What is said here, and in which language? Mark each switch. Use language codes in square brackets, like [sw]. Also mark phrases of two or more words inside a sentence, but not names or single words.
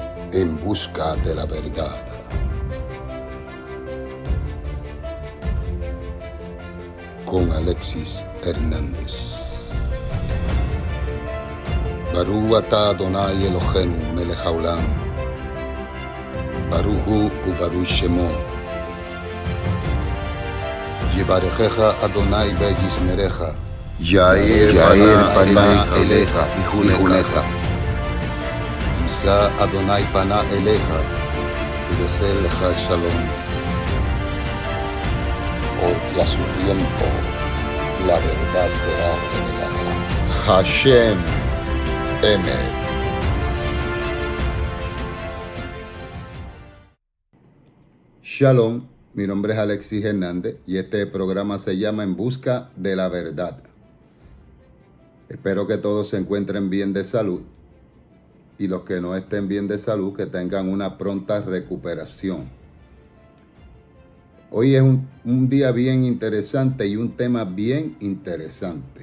[es] En busca de la verdad. Con Alexis Hernández. [he] ברוך אתה אדוני אלוהינו מלך העולם. ברוך הוא וברוך שמו. יברכך אדוני וישמרך. יאר פניו אליך ויחנך. ישא אדוני פניו אליך וישם לך שלום. [es] Porque a su tiempo la verdad será revelada. [he] השם אמת. [es] Shalom, mi nombre es Alexis Hernández y este programa se llama En Busca de la Verdad. Espero que todos se encuentren bien de salud y los que no estén bien de salud que tengan una pronta recuperación. Hoy es un día bien interesante y un tema bien interesante.